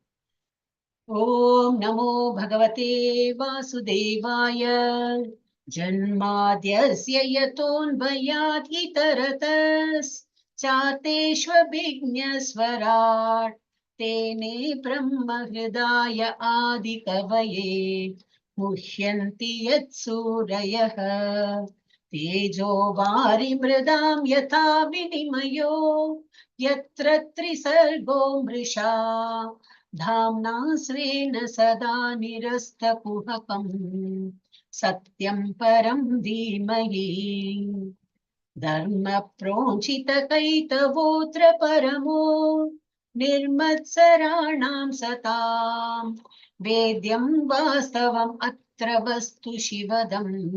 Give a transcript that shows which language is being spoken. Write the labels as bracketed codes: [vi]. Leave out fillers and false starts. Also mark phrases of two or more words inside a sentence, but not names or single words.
[sa] ॐ नमो भगवते वासुदेवाय जन्माद्यस्य यतोन्वयात् इतरतस् चार्थेष्वभिज्ञस्वराट् तेने ब्रह्म हृदाय आदि कवये मुह्यन्ति यत् सूरयः तेजो वारि मृदां यथा विनिमयो यत्र त्रिसर्गो मृषा धाम्ना स्वेन सदा निरस्तकुहकम् सत्यं परं धीमहि धर्म प्रोञ्चितकैतवोऽत्र परमो निर्मत्सराणां सताम् वेद्यं वास्तवम् अत्र वस्तु शिवदम्